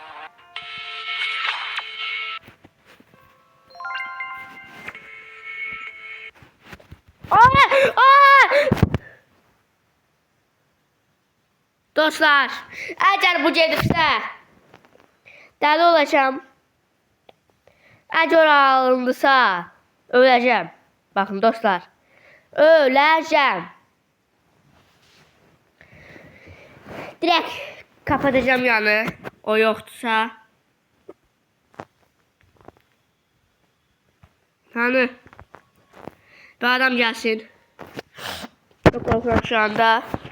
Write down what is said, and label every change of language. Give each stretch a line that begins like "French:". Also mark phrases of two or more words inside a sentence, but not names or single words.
Azerbaijani: Dostlar, əgər bu gedirsə, dəli olacağım. Əgər alındısa, öləcəm. Baxın dostlar, öləcəm.
Turkish: Direkt kapatacağım yanı, o yoxdursa. Hani? Bir adam gelsin. Çok korkuyorum şu anda.